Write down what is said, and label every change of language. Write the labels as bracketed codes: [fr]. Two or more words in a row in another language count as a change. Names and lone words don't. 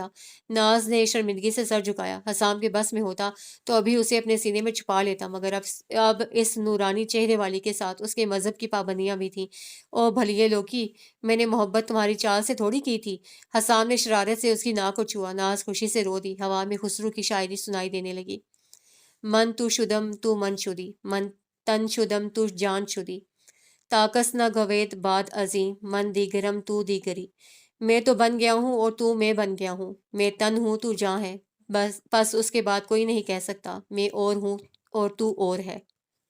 [ur] ناز نے شرمندگی سے سر جھکایا۔ حسام کے بس میں ہوتا تو ابھی اسے اپنے سینے میں چھپا لیتا، مگر اب اس نورانی چہرے والی کے ساتھ اس کے مذہب کی پابندیاں بھی تھیں۔ [pa] او بھلیے لوکی، [ur] میں نے محبت تمہاری چال سے تھوڑی کی تھی۔ حسام نے شرارت سے اس کی ناک کو چھوا۔ ناز خوشی سے رو دی۔ ہوا میں خسرو کی شاعری سنائی دینے لگی۔ [fa] من تو شدم تو من شدی، من تن شدم تو جان شدی، تاکس نہ گوید باد ازیں، من دیگرم تو دیگری۔ [ur] میں تو بن گیا ہوں اور تو میں بن گیا ہوں، میں تن ہوں تو جاں ہے، بس اس کے بعد کوئی نہیں کہہ سکتا میں اور ہوں اور تو اور ہے۔